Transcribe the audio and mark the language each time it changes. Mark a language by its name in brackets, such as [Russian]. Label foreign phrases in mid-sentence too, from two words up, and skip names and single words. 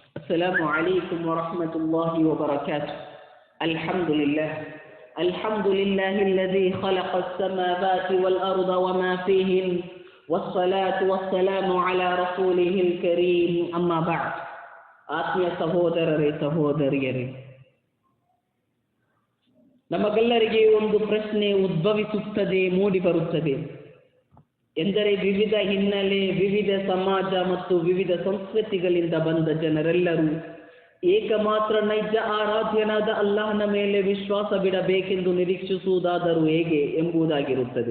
[Arabic] السلام عليكم ورحمة الله وبركاته. الحمد لله الذي خلق السماوات والأرض وما فيهن والصلاة والسلام على رسوله الكريم أما بعد. [Kannada] ಆತ್ಮೀಯ ಸಹೋದರರೇ ಸಹೋದರಿಯರೇ, ನಮಗೆಲ್ಲರಿಗೆ ಒಂದು ಪ್ರಶ್ನೆ ಉದ್ಭವಿಸುತ್ತದೆ, ಮೂಡಿ ಬರುತ್ತದೆ. ಎಂದರೆ ವಿವಿಧ ಹಿನ್ನೆಲೆ, ವಿವಿಧ ಸಮಾಜ ಮತ್ತು ವಿವಿಧ ಸಂಸ್ಕೃತಿಗಳಿಂದ ಬಂದ ಜನರೆಲ್ಲರೂ ಏಕಮಾತ್ರ ನೈಜ ಆರಾಧ್ಯನಾದ ಅಲ್ಲಾಹನ ಮೇಲೆ ವಿಶ್ವಾಸ ಬಿಡಬೇಕೆಂದು ನಿರೀಕ್ಷಿಸುವುದಾದರೂ ಹೇಗೆ ಎಂಬುದಾಗಿರುತ್ತದೆ.